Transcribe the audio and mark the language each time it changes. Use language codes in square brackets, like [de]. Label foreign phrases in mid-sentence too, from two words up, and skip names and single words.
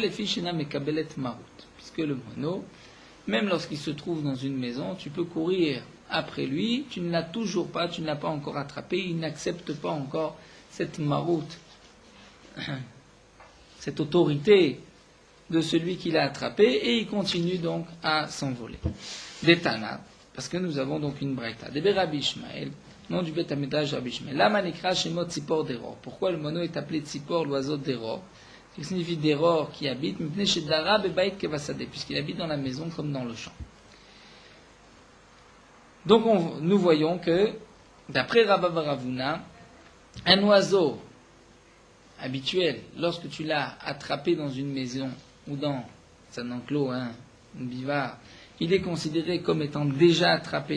[fr] Les fichena [he] מקבלת מרות. [fr] Puisque le moineau, même lorsqu'il se trouve dans une maison, tu peux courir après lui, tu ne l'as toujours pas, tu ne l'as pas encore attrapé, il n'accepte pas encore cette maroute, cette autorité de celui qui l'a attrapé, et il continue donc à s'envoler. Détana, parce que nous avons donc une braïta. Debe Rabbi Ishmael, nom du Beth Amidrash Rabbi Ishmael. [he] למה נקרא שמות צפור דרור. [fr] Pourquoi le moineau est appelé tzipor, l'oiseau d'Eror? Ce qui signifie d'Eror qui habite, [he] מפני שדרה בבית כבשדה, [fr] puisqu'il habite dans la maison comme dans le champ. Donc nous voyons que, d'après Rabba Baravuna, un oiseau habituel, lorsque tu l'as attrapé dans une maison ou dans un enclos, un bivard, il est considéré comme étant déjà attrapé.